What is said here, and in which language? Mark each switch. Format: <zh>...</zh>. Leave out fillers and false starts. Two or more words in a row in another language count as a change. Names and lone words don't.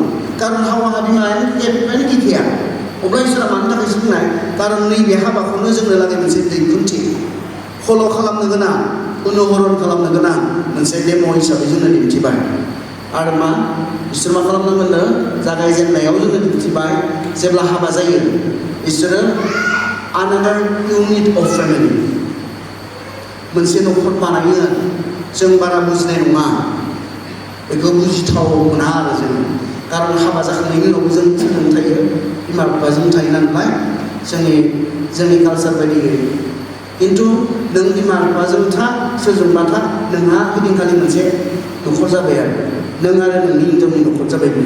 <brx>खारन हावाहा बिमानि गैखाया। अब्ला इसोरा मानि थाखायसो बुंनाय, खारन नैबे हाबाखौनो जोंनो लागै मोनसे दैखुनथि, फल' खालामनो गोनां, अनुहरन खालामनो गोनां मोनसे डेम' हिसाबै जोंनो दिन्थिबाय। आरो मा बिसोर मा खालामदोंमोननो, जागायजेननायाव जोंनो दिन्थिबाय जेब्ला हाबा जायो बिसोरो</brx> <en>another unit of family,</en> <brx>मोनसे न'खर बानायो। जों बारा बुजिनाय नङा, बेखौ बुजिथाव मोना आरो जों, खारन हाबा जाखांनायनि उनावबो जों सोरजों थायो, बिमा बिफाजों थायो नालाय जोंनि कालसार बायदियै। खिन्थु नों बिमा बिफाजों था, सोरजोंबा था, नोंहा ओइदिनखालि मोनसे न'खर जाबाय आरो नों आरो नोंनि हिनजावनि न'खर जाबाय बियो।</brx>